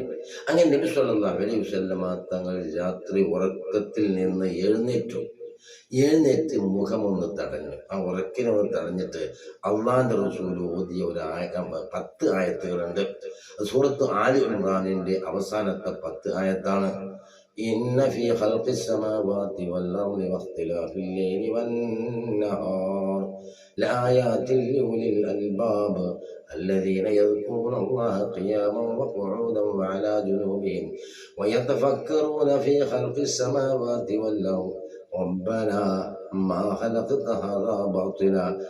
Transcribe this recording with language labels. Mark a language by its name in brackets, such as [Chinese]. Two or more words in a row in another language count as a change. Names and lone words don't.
[Malayalam] അങ്ങനെ നബി [Arabic] صلى الله عليه وسلم [Malayalam] തങ്ങൾ രാത്രി ഉറക്കത്തിൽ നിന്ന് എഴുന്നേറ്റ് മുഖമൊന്ന് തടഞ്ഞു. ആ ഉറക്കിനൊന്ന് തടഞ്ഞിട്ട് അള്ളാന്റെ റസൂൽ ഓതിയ ഒരു 10 ആയത്തുകളുണ്ട്. സൂറത്ത് ആലി ഇമ്രാനിന്റെ അവസാനത്തെ 10 ആയത്താണ്. [Arabic] إن في خلق السماوات والأرض واختلاف الليل والنهار لآيات لأولي الألباب الذين يذكرون الله قياما وقعودا وعلى جنوبهم ويتفكرون في خلق السماوات والأرض ربنا ما خلقت هذا باطلا